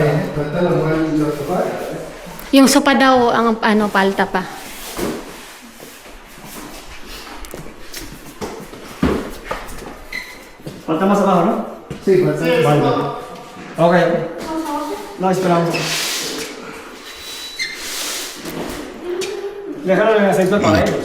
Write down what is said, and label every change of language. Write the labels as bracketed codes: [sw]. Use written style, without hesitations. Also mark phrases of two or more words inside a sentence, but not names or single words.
[es] Falta los sofás. [tl] Yung sopa daw, ang ano, palta pa. [es] Falta más abajo, ¿no? Sí, falta los Vale. sofás. Ok. No, esperamos. Déjalo en aceite para ellos.